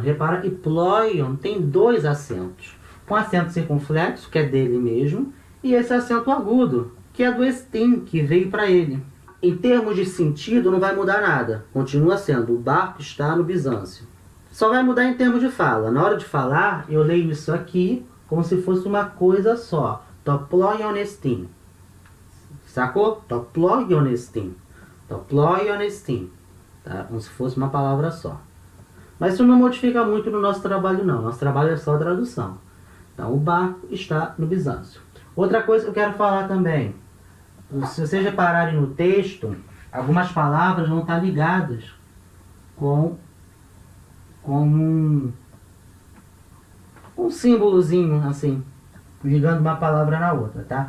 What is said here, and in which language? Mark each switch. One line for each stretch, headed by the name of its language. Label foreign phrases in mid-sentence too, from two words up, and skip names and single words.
Portuguese: Repara que ploion tem 2 acentos. Um acento circunflexo, que é dele mesmo, e esse acento agudo, que é do estin, que veio para ele. Em termos de sentido, não vai mudar nada. Continua sendo, o barco está no Bizâncio. Só vai mudar em termos de fala. Na hora de falar, eu leio isso aqui como se fosse uma coisa só.
Greek: τὸ πλοῖόν ἐστιν. Sacou? τὸ πλοῖόν ἐστιν. τὸ πλοῖόν ἐστιν.
Portuguese: Tá? Como se fosse uma palavra só. Mas isso não modifica muito no nosso trabalho, não. Nosso trabalho é só a tradução. Então, o barco está no Bizâncio. Outra coisa que eu quero falar também. Se vocês repararem no texto, algumas palavras vão estar ligadas com um símbolozinho, assim, ligando uma palavra na outra, tá?